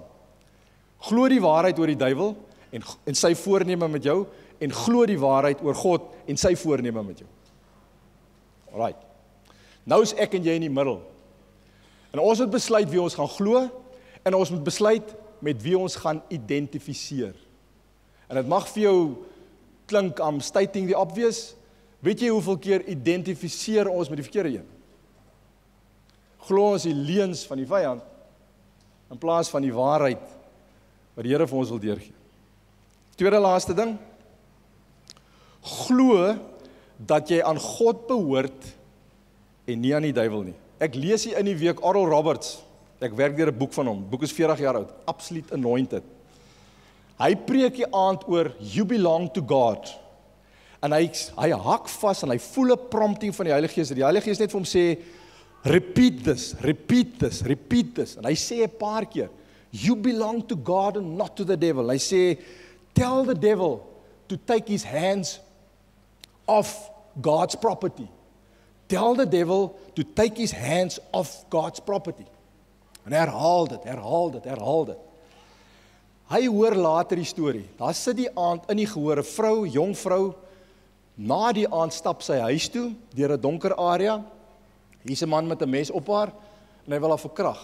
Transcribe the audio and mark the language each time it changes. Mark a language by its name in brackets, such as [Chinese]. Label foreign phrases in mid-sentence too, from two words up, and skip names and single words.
[Afrikaans] Glo die waarheid oor die duiwel en sy voorneme met jou, en glo die waarheid oor God en sy voorneme met jou. Alright. Nou is ek en jy in die middel. En ons moet besluit wie ons gaan glo, en ons moet besluit met wie ons gaan identifiseer. En dit mag vir jou klink, [English] I'm stating the obvious. [Afrikaans] Weet jy hoeveel keer identifiseer ons met die verkeerde een? Glo ons die leuns van die vyand, in plaas van die waarheid wat die Here vir ons wil deurgee. Tweede laaste ding, glo dat jy aan God behoort en nie aan die duiwel nie. Ek lees hier in die week Oral Roberts, ek werk deur 'n boek van hom, boek is 40 jaar oud, absoluut anointed. Hy preek die aand oor [English] you belong to God. [Afrikaans] En hy hak vas en hy voel 'n prompting van die Heilige Gees. Die Heilige Gees net vir hom sê, [English] repeat this, repeat this, repeat this. [Afrikaans] En hy sê 'n paar keer, [English] you belong to God and not to the devil. [Afrikaans] Hy sê, [English] tell the devil to take his hands off God's property. Tell the devil to take his hands off God's property. [Afrikaans] En herhaal dit, herhaal dit, herhaal dit. Hy hoor later die storie. Daar sit die aand in die gehoor 'n vrou, jong vrou. Na die aand stap sy huis toe deur 'n donker area. Hier's 'n man met 'n mes op haar en hy wil haar verkrag.